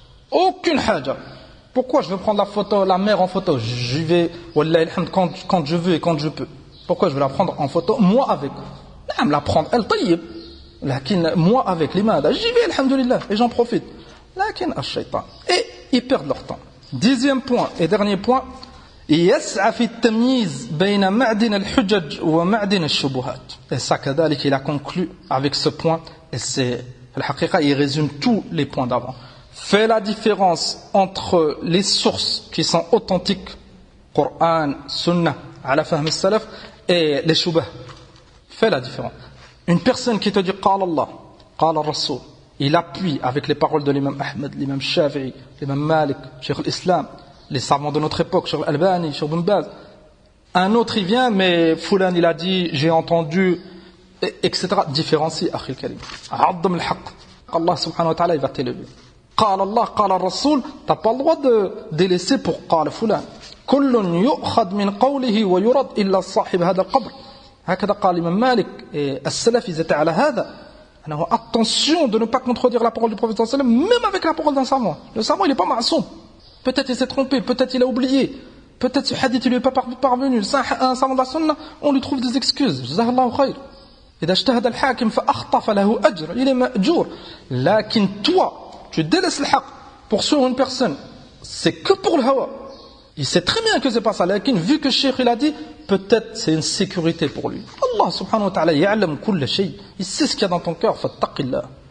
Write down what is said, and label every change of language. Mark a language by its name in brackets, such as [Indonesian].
[French] Aucune haja. Pourquoi je veux prendre la mer en photo? J'y vais, wallahi, quand je veux et quand je peux. Pourquoi je veux la prendre en photo? Moi avec. Je la prendre, elle taïb. Lakin, moi avec, l'imada, j'y vais, alhamdulillah, et j'en profite. Lakin, ash-shaytan. Et ils perdent leur temps. Dixième point et dernier point, [Arabic] يسعى في التمييز بين معدن الحجج ومعدن الشبهات. [French] Et ça, كذلك, il a conclu avec ce point, et c'est, al-haqiqa, il résume tous les points d'avant. Fais la différence entre les sources qui sont authentiques, Coran, Sunnah, ala fahm al-salaf, et les shubah. Fais la différence. Une personne qui te dit قال الله, قال الرسول, il appuie avec les paroles de l'imam Ahmed, l'imam Shafi'i, l'imam Malik, Cheikh al-Islam, les savants de notre époque, Cheikh al-Albani, Cheikh Ibn Baz. Un autre il vient, mais Foulan il a dit, j'ai entendu, etc. Différencie, akhil karim. Addam al-haq. Allah subhanahu wa ta'ala il va t'élever. [Arabic] Qala Allah, qala al-Rasoul, [French] t'as pas le droit de délaisser pour qala Foulan. [Arabic] Kullun yu'khad min qawlihi wa yurad illa sahib hada al-qabr. [French] هكذا قال l'imam Malik et as-salaf ils étaient ala hada. Alors, attention de ne pas contredire la parole du prophète sallallahu alayhi wa sallam, même avec la parole d'un savant. Le savant, il n'est pas ma'soum. Peut-être il s'est trompé, peut-être il a oublié, peut-être ce hadith il lui est pas parvenu. Un savant de la sunna, on lui trouve des excuses. Jazakallahu khayr. [Arabic] إذا اجتهد الحاكم فأخطأ فله أجر. [French] Il est مأجور. Lakin toi, tu délaisses le haq pour suivre une personne. C'est que pour le hawa. Il sait très bien que c'est pas ça. Lakin vu que Cheikh il a dit, peut-être c'est une sécurité pour lui. Allah subhanahu wa ta'ala ya'lam kull shay. Il sait ce qu'il y a dans ton cœur. Fattaqillah.